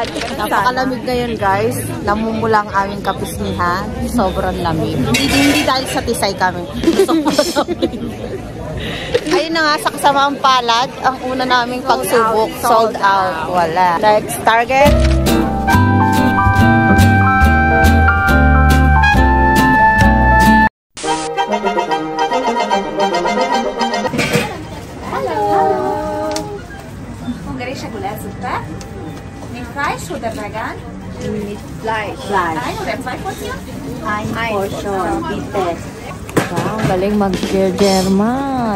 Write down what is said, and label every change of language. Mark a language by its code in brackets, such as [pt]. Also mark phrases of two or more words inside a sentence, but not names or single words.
[tl] Napakalamig na yun, guys. Namumula ang aming kapisnihan. Sobrang lamig. Hindi dahil sa tisay kami. Ayun na nga, sa kasamaang palad, ang una naming pagsubok, [en] sold out. [tl] Wala. [en] Next target. [de] Hallo. Ungarische Gulaschsuppe. Mit Fleisch oder vegan? Mit Fleisch. Ein oder zwei Portionen? Ein Portion. Bitte. [tl] Ang galing mag-German.